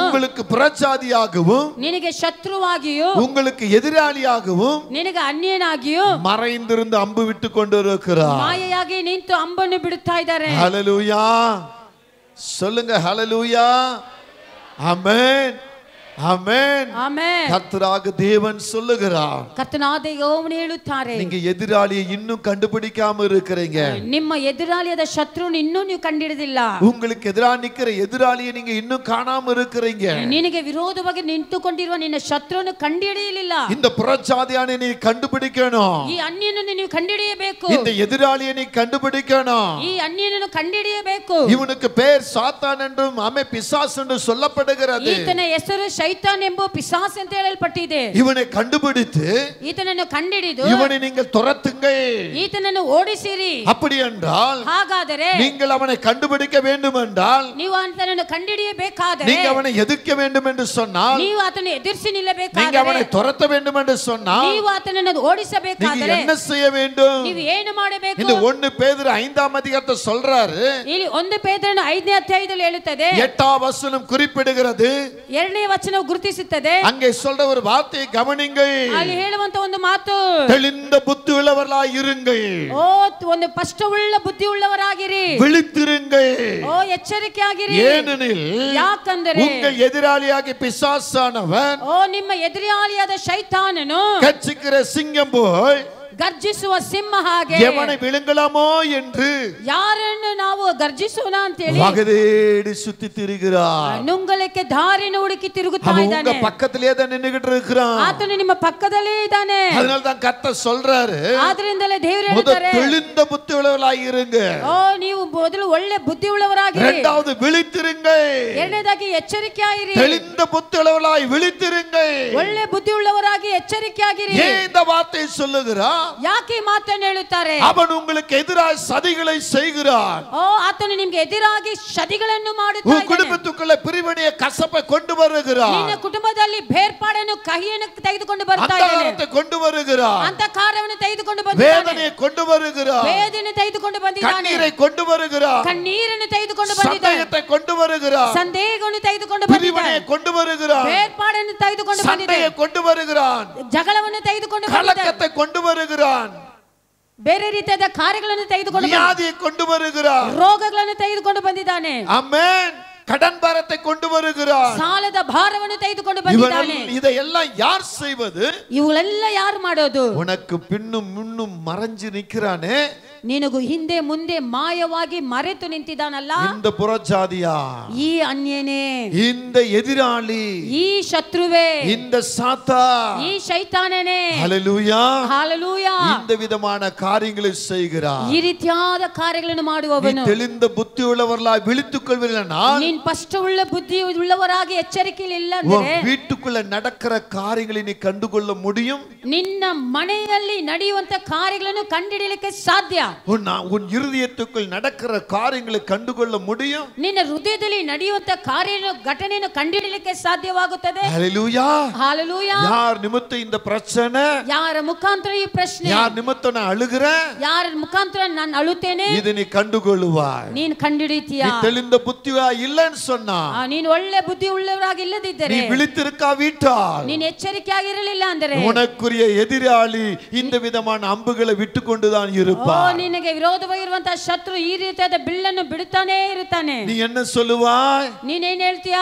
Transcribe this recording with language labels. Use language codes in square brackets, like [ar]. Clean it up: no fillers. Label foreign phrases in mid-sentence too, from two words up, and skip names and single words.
[ta] உங்களுக்கு புறஜாதியாகவும், [kn] ನಿನಗೆ ಶತ್ರುವಾಗಿಯೂ, [ta] உங்களுக்கு எதிராளியாகவும், [kn] ನಿನಗೆ ಅನ್ಯನಾಗಿಯೂ [ta] மறைந்திருந்து அம்பு விட்டு கொண்டிருக்கிறார். [kn] ಮಾಯೆಯಾಗಿ ನಿಂತು ಅಂಬನ್ನು ಬಿಡುತ್ತಾ ಇದ್ದಾರೆ. [ta] ஹல்லேலூயா, சொல்லுங்க ஹல்லேலூயா, ஆமென், ஆமென். [kn] ಆಮೆನ್. [ta] கர்த்தராக தேவன் சொல்லுகிறார், [kn] ಕರ್ತನಾದ ಯೆಹೋವನು ಹೇಳುತ್ತಾರೆ, [ta] நீங்க எதிராளியை இன்னும் கண்டுபிடிக்காம இருக்கிறீங்க, [kn] ನಿಮ್ಮ ಎದುರಾಳಿಯಾದ ಶತ್ರುನ ಇನ್ನೂ ನೀವು ಕಂಡಿಡಿದಿಲ್ಲ, [ta] உங்களுக்கு எதிராக நிக்கிற எதிராளியை நீங்க இன்னும் காணாம இருக்கிறீங்க, [kn] ನಿನಗೆ ವಿರೋಧವಾಗಿ ನಿಂತುಕೊಂಡಿರುವ ನಿನ್ನ ಶತ್ರುವನ್ನು ಕಂಡುಹಿಡಿಯಲಿಲ್ಲ. [ta] இந்த புறஜாதியானை நீ கண்டுபிடிக்கணும், [kn] ಈ ಅನ್ಯನನ್ನು ನೀವು ಕಂಡುಹಿಡಿಯಬೇಕು, [ta] இந்த எதிராளியை நீ கண்டுபிடிக்கணும். [kn] ಈ ಅನ್ಯನನ್ನು ಕಂಡುಹಿಡಿಯಬೇಕು. [ta] இவனுக்கு பேர் சாத்தான் என்றும் பிசாசு என்று சொல்லப்படுகிறது. [kn] ಈತನ ಹೆಸರು ಸೈತಾನ್ ಎಂಬ ಪಿಸಾಸ ಅಂತ ಹೇಳಲ್ಪಟ್ಟಿದೆ. [ta] இவனை கண்டுபிடித்து [kn] ಈತನನ್ನು ಕಂಡಿಡಿದು [ta] இவனை நீங்கள் துரத்துங்கள், [kn] ಈತನನ್ನು ಓಡಿಸಿರಿ. [ta] அப்படி என்றால் [kn] ಹಾಗಾದರೆ [ta] நீங்கள் அவனை கண்டுபிடிக்க வேண்டும் என்றால், [kn] ನೀವು ಆತನನ್ನು ಕಂಡಿಡಿಯಬೇಕಾದರೆ, [ta] நீங்க அவனை எதிர்க்க வேண்டும் என்று சொன்னால், [kn] ನೀವು ಆತನನ್ನು ಎದುರಿಸಿ [ta] நீங்க [kn] ನಿಲ್ಲಬೇಕಾದರೆ, [ta] அவனை துரத்த வேண்டும் என்று சொன்னால், [kn] ನೀವು ಆತನನ್ನು [ta] நீங்க [kn] ಓಡಿಸಬೇಕಾದರೆ [ta] என்ன செய்ய வேண்டும்? [kn] ನೀವು ಏನು ಮಾಡಬೇಕು? [ta] இந்த 1 பேதுரு 5ஆம் அதிகாரத்தை சொல்றாரு. [kn] ಇಲ್ಲಿ 1 ಪೇತ್ರನ 5ನೇ ಅಧ್ಯಾಯದಲ್ಲಿ ಹೇಳುತ್ತದೆ, [ta] 8ஆம் வசனம் குறிப்பிடுகிறது. [kn] 2ನೇ ವಚನವು ಗುರುತಿಸುತ್ತದೆ. [ta] அங்கே சொல்ற ஒரு வார்த்தையை கவனிங்கள். [kn] ಅಲ್ಲಿ ಹೇಳುವಂತ ಒಂದು ಮಾತು, [ta] தெளிந்த புத்தி உள்ளவர்களாய் இருங்கள், [kn] ಓ ಒಂದು ಸ್ಪಷ್ಟವುಳ್ಳ ಬುದ್ಧಿ ಉಳ್ಳವರಾಗಿರಿ, [ta] விழித்திருங்கள். [kn] ಓ ಎಚ್ಚರಿಕೆ ಆಗಿರಿ. [ta] ஏனெனில் [kn] ಯಾಕಂದರೆ [ta] உங்கள் எதிராளியாகிய பிசாசானவன் [kn] ಓ ನಿಮ್ಮ ಎದುರಾಳಿಯಾದ ಶೈತಾನನು [ta] கர்ச்சிக்கிற சிங்கம் போய் [kn] ಗರ್ಜಿಸುವ ಸಿಂಹ ಹಾಗೆ [ta] எவனை விழுங்கலாமோ என்று [kn] ಯಾರನ್ನು ನಾವು ಗರ್ಜಿಸೋಣ ಅಂತ ಹೇಳಿ [ta] வகதேடி சுத்தி திரிகிறார். [kn] ನುಂಗಲಿಕ್ಕೆ ದಾರಿನ ಹುಡುಕಿ ತಿರುಗುತ್ತಾ [ta] அவன் [kn] ಇದ್ದಾನೆ. [ta] உங்க பக்கத்திலே தான் நின்னுகிட்டு இருக்கிறான். [kn] ಆತನು ನಿಮ್ಮ ಪಕ್ಕದಲ್ಲೇ ಇದ್ದಾನೆ. [ta] அதனால தான் கர்த்தர் சொல்றாரு, [kn] ಆದ್ರಿಂದಲೇ ದೇವರು [ta] முதல் [kn] ಹೇಳ್ತಾರೆ, [ta] தெளிந்த புத்தி உள்ளவர்களாய் இருங்க, [kn] ಓ ನೀವು ಮೊದಲು ಒಳ್ಳೆ ಬುದ್ಧಿ ಉಳ್ಳವರಾಗಿರಿ, [ta] இரண்டாவது விழித்திருங்கள், [kn] ಎರಡನೇದಾಗಿ ಎಚ್ಚರಿಕೆ ಆಗಿರಿ, [ta] தெளிந்த புத்தி உள்ளவர்களாய் விழித்திருங்கள். [kn] ಒಳ್ಳೆ ಬುದ್ಧಿ ಉಳ್ಳವರಾಗಿ ಎಚ್ಚರಿಕೆ ಆಗಿರಿ. [ta] ஏன் இந்த வார்த்தையை சொல்லுகிறான்? [kn] ಯಾಕೆ ಈ ಮಾತನ್ನು ಹೇಳುತ್ತಾರೆ? [ta] அவன் உங்களுக்கு எதிராக சதிகளை செய்கிறான். [kn] ಓ ಆತನು ನಿಮಗೆ ಎದುರಾಗಿ ಶದಿಗಳನ್ನು ಮಾಡುತ್ತಾ [ta] உன் [kn] ಇದ್ದಾನೆ. [ta] குடும்பத்துக்குள்ள பிரிவினைய கசப்பை கொண்டு வருகிறான். [kn] ನಿನ್ನ ಕುಟುಂಬದಲ್ಲಿ ಬೇರ್ಪಾಡನ್ನು ಕಹಿಯನ್ನು ತೆಗೆದುಕೊಂಡು ಬರ್ತಾ ಇದ್ದಾನೆ. [ta] அந்தகாரத்தை கொண்டு வருகிறான். [kn] ಅಂತಕಾರವನ್ನು ತೆಗೆದುಕೊಂಡು ಬಂದಿದ್ದಾನೆ. [ta] வேதனையை கொண்டு வருகிறான். [kn] ವೇದನೆ ತೆಗೆದುಕೊಂಡು ಬಂದಿದ್ದಾನೆ. [ta] கண்ணீரை கொண்டு வருகிறான். [kn] ಕಣ್ಣೀರನ್ನು ತೆಗೆದುಕೊಂಡು ಬಂದಿದ್ದಾನೆ. [ta] சந்தேகத்தை கொண்டு வருகிறான். [kn] ಸಂದೇಹವನ್ನು ತೆಗೆದುಕೊಂಡು [ta] பிரிவினையை [kn] ಬಂದಿದ್ದಾನೆ. [ta] கொண்டு வருகிறான். [kn] ಬೇರ್ಪಾಡನ್ನು ತೆಗೆದುಕೊಂಡು ಬಂದಿದ್ದಾನೆ. [ta] சண்டையை கொண்டு வருகிறான். [kn] ಜಗಳವನ್ನು ತೆಗೆದುಕೊಂಡು ಬಂದಿದ್ದಾನೆ. [ta] கலக்கத்தை கொண்டு வருகிறான். [kn] ಬೇರೆ ರೀತಿಯಾದ ಕಾರ್ಯಗಳನ್ನು ತೆಗೆದುಕೊಂಡು [ta] வியாதியை கொண்டு வருகிறான். [kn] ರೋಗಗಳನ್ನು ತೆಗೆದುಕೊಂಡು ಬಂದಿದ್ದಾನೆ. [ta] ஆமென். கடன் பாரத்தை கொண்டு வருகிறான். [kn] ಸಾಲದ ಭಾರವನ್ನು ತೆಗೆದುಕೊಂಡು ಬಂದಿದ್ದಾನೆ. [ta] இதையெல்லாம் யார் செய்வது? [kn] ಇವುಗಳೆಲ್ಲ ಯಾರು ಮಾಡೋದು? [ta] உனக்கு பின்னும் முன்னும் மறைஞ்சு நிக்கிறானே, [kn] ನಿನಗೂ ಹಿಂದೆ ಮುಂದೆ ಮಾಯವಾಗಿ ಮರೆತು ನಿಂತಿದ್ದಾನಲ್ಲ, [ta] இந்த புறஜாதியா, [kn] ಈ ಅನ್ಯನೇ, [ta] இந்த எதிராளி, [kn] ಈ ಶತ್ರುವೇ, [ta] இந்த சாத்தா, [kn] ಈ ಶೈತಾನನೇ, [ta] ஹalleluya, [kn] ಹಾಲೆಲೂಯಾ, [ta] இந்த விதமான காரியங்களை செய்கிறார். [kn] ಈ ರೀತಿಯಾದ ಕಾರ್ಯಗಳನ್ನು ಮಾಡುವವನು. [ta] தெளிந்த புத்தி உள்ளவர்களாய் விழித்துக் கொள்வீர்களானால், [kn] ನೀನು ಸ್ಪಷ್ಟವುಳ್ಳ ಬುದ್ಧಿ ಉಳ್ಳವರಾಗಿ ಎಚ್ಚರಿಕೆಯಿಲ್ಲ [ta] உன் [kn] ಅಂದರೆ [ta] வீட்டுக்குள்ள நடக்கிற காரியங்களை நீ கண்டுகொள்ள முடியும். [kn] ನಿನ್ನ ಮನೆಯಲ್ಲಿ ನಡೆಯುವಂತ ಕಾರ್ಯಗಳನ್ನು ಕಂಡುಹಿಡಿಯಲಿಕ್ಕೆ ಸಾಧ್ಯ. [ta] உன் இருதயத்துக்குள் நடக்கிற காரியங்களை கண்டுகொள்ள முடியும். [kn] ನಿನ್ನ ಹೃದಯದಲ್ಲಿ ನಡೆಯುವಂತ ಘಟನೆಯನ್ನು ಕಂಡುಹಿಡಿಯಲಿಕ್ಕೆ ಸಾಧ್ಯವಾಗುತ್ತದೆ. [ta] ஹalleluya, [kn] ಹಾಲೆಲೂಯಾ. [ta] யார் நிமித்தம் இந்த பிரச்சனை, [kn] ಯಾರ ಮುಖಾಂತರ ಈ ಪ್ರಶ್ನೆ, [ta] யார் நிமித்தம் நான் அழுகிறேன், [kn] ಯಾರ ಮುಖಾಂತರ ನಾನು ಅಳುತ್ತೇನೆ, [ta] இது நீ கண்டுகொள்ளுவாய். [kn] ನೀನು ಕಂಡುಹಿಡಿತೀಯ. [ta] நீ தெளிந்த புத்தியா இல்லைன்னு சொன்னா, [kn] ನೀನು ಒಳ್ಳೆ ಬುದ್ಧಿ ಉಳ್ಳವರಾಗಿ ಇಲ್ಲದಿದ್ದರೆ, [ta] நீ விழித்திருக்காவிட்டால், [kn] ನೀನು ಎಚ್ಚರಿಕೆ ಆಗಿರಲಿಲ್ಲ ಅಂದರೆ [ta] உனக்குரிய எதிராளி இந்த விதமான அம்புகளை விட்டுக்கொண்டுதான் இருப்பார். [kn] ನಿನಗೆ ವಿರೋಧವಾಗಿರುವಂತಹ ಶತ್ರು ಈ ರೀತಿಯಾದ ಬಿಲ್ಲನ್ನು ಬಿಡುತ್ತಾನೆ ಇರುತ್ತಾನೆ. [ta] நீ என்ன சொல்லுவாய்? [kn] ನೀನೇನ್ ಹೇಳ್ತೀಯಾ?